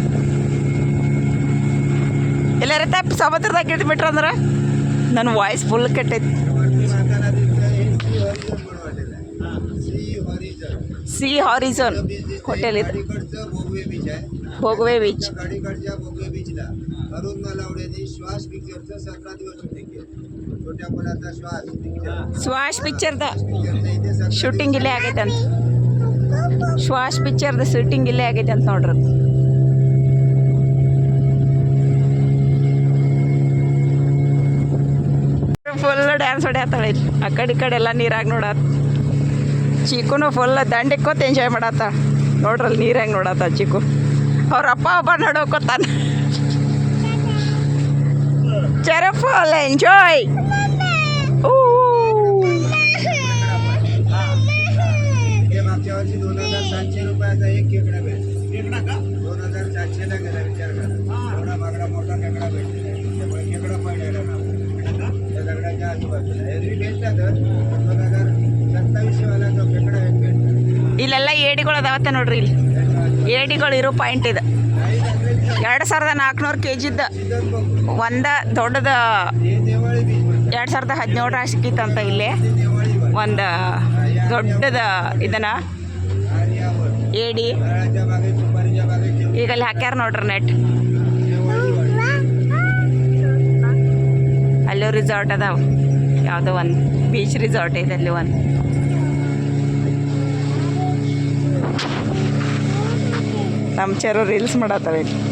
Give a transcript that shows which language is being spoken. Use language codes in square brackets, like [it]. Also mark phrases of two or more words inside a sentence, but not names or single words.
[kn] ಎಲ್ಲಾರ ಸಮುದ್ರದಾಗ ಇಳಿದು ಬಿಟ್ರಂದ್ರ ನನ್ನ [en] voice full [kn] ಕೆಟ್ಟೈತಿ [mr] सी हॉरिझॉन हॉटेल इथं भोगवे बीच आहे भोगवे बीच गाडीकडच्या भोगवे बीचला अरुण मालावडेने श्वास पिक्चरचं 17 दिवस शूटिंग केलं छोट्या मुलाचा श्वास पिक्चर [kn] ಶ್ವಾಸ್ ಪಿಕ್ಚರ್ದ [mr] पिक्चरचं इथे 17 [kn] ಶೂಟಿಂಗ್ ಇಲ್ಲೇ ಆಗೈತೆ ಅಂತ ಶ್ವಾಸ್ ಪಿಕ್ಚರ್ದ ಶೂಟಿಂಗ್ ಇಲ್ಲೇ ಆಗೈತೆ ಅಂತ ನೋಡ್ರಿ [en] full dance [kn] ಹೊಡ್ಯಾತಾಳೆ ಇಲ್ಲಿ ಆ ಕಡೆ ಈ ಕಡೆ ಎಲ್ಲ ನೀರಾಗ ನೋಡತ್ತ ಚಿಕ್ಕುನು ಫುಲ್ ದಂಡಿಕ್ಕೋತ ಎಂಜಾಯ್ ಮಾಡತ್ತ ನೋಡ್ರಲ್ಲಿ ನೀರಾಗ ನೋಡತ್ತ ಚಿಕ್ಕು ಅವ್ರ ಅಪ್ಪ ಒಬ್ಬ ನೋಡೋಕೋತಾನ ಚರ [en] full enjoy [mr] हे मागच्या वर्षी 2700 रुपयाचा एक खेकडा भेटला 2700 ला गेला विचार करा एवढा बागडा मोठा खेकडा भेटला त्यामुळे खेकडा पडलेला ना त्या दगडाच्या आजूबाजूला एरवी भेटला तर 2027 वाला तो खेकडा एक भेटला [kn] ಇಲ್ಲೆಲ್ಲ ಏಡಿಗಳು ಅದಾವತ್ತ ನೋಡ್ರಿ ಇಲ್ಲಿ ಏಡಿಗಳು ಇರೋ ಪಾಯಿಂಟ್ ಇದೆ 2400 kg ಇದ್ದ [mr] सीझन बघू [kn] ಒಂದ ದೊಡ್ಡದ [mr] हे देवाळी बीच म्हणतात [kn] 2017 ಸಿಕ್ಕಿತ್ತಂತ ಇಲ್ಲಿ [mr] हे देवाळी बघ [kn] ಒಂದು ದೊಡ್ಡದ ಇದನ್ನ [mr] आणि यावर [kn] ಏಡಿ [mr] नारळाच्या बागेत सुपारीच्या बागेत ठेवून [kn] ಈಗ ಅಲ್ಲಿ ಹಾಕ್ಯಾರ ನೋಡ್ರಿ ನೆಟ್ [mr] देवाळी वाढली [kn] ಅಲ್ಲೂ ರಿಸಾರ್ಟ್ ಅದಾವ ಯಾವುದೋ ಒಂದು [en] beach resort [kn] ಐತೆ ಅಲ್ಲಿ ಒಂದು ನಮ್ಮ ಚರು ರೀಲ್ಸ್ ಮಾಡತ್ತವೆ